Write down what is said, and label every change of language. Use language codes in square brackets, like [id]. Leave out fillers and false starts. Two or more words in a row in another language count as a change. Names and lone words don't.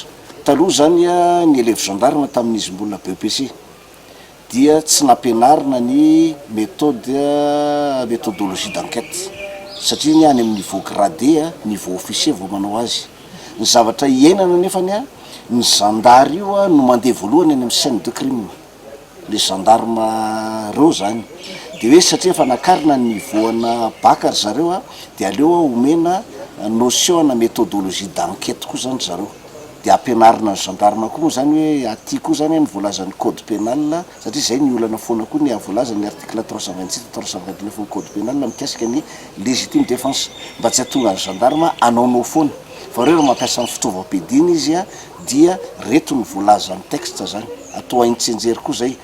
[mg] Taloha zany ny [fr] élève gendarme [mg] tamin'izy mbola BEPC dia tsy nampianarina ny [fr] méthodologie d'enquête [mg] satria ny any amin'ny [fr] niveau gradé niveau officier [mg] vao manao azy. Ny zavatra iainana nefany ny zandary io no mandeha voalohany any amin'ny [fr] scène de crime, le gendarme [mg] reo zany. Dia hoe satria efa nakarina ny niveauana bac zareo dia aleo omena notion na [fr] méthodologie d'enquête [mg] koa zany zareo. Dia ampianarina ny gendarme koa zany hoe aty koa zany ny voalazan'ny [fr] code pénal [mg] satria zay ny olana foana koa ny voalazan'ny [fr] article 327 329 code pénal [mg] mikasika ny [fr] légitime défense [mg] mba tsy hatonga ny gendarme anaonao foana fa reo mampiasa ny fitaovam-piadiana izy dia reto ny voalazan'ny texte zany atao haintsenjery koa zay.